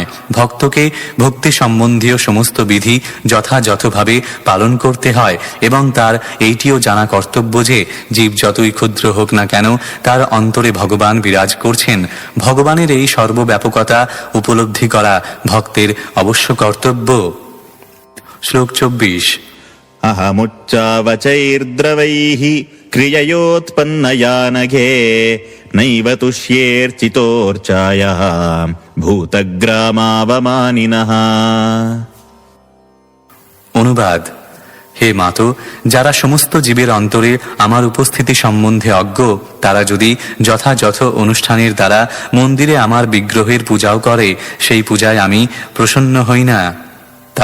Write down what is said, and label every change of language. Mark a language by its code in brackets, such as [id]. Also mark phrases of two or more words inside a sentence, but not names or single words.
[bn] ভক্তকে ভক্তি সম্বন্ধীয় সমস্ত বিধি যথাযথভাবে পালন করতে হয় এবং তার এইটিও জানা কর্তব্য যে জীব যতই ক্ষুদ্র হোক না কেন, তার অন্তরে ভগবান বিরাজ করছেন। ভগবানের এই সর্বব্যাপকতা উপলব্ধি করা ভক্তের অবশ্য কর্তব্য। শ্লোক 24। [sa] अहमुच्चावचैर्द्रवैः क्रिययोत्पन्नया नघे नैव तुष्येऽर्चितोऽर्चायः भूतग्रामावमानिनः। [bn] অনুবাদ: হে মাতো, যারা সমস্ত জীবের অন্তরে আমার উপস্থিতি সম্বন্ধে অজ্ঞ, তারা যদি যথাযথ অনুষ্ঠানের দ্বারা মন্দিরে আমার বিগ্রহের পূজাও করে, সেই পূজায় আমি প্রসন্ন হই না।